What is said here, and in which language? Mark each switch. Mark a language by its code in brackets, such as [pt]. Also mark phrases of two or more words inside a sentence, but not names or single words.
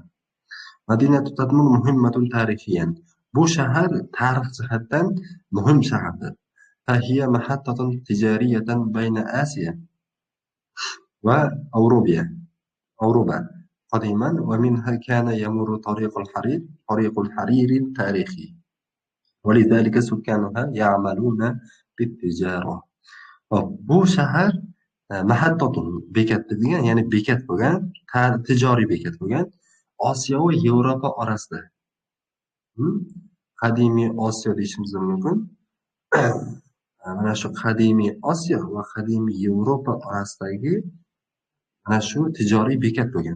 [ar] مدينة تدمر مهمة تاريخيا. [uz] Bu shahar tarix jihatdan muhim shahardir. [ar] فهي محطة تجارية بين آسيا و أوروبا قديما و منها كان يمر طريق الحرير تاريخيا. ولذلك سكانها يعملون بالتجارة. [uz] Bu shahar mahattatun bekat degan, ya'ni bekat bo'lgan, tijoriy bekat bo'lgan Osiyo va Yevropa orasida. Qadimiy Osiyo deyishimiz mumkin. Mana shu qadimiy Osiyo va qadimiy Yevropa orasidagi mana shu tijoriy bekat bo'lgan.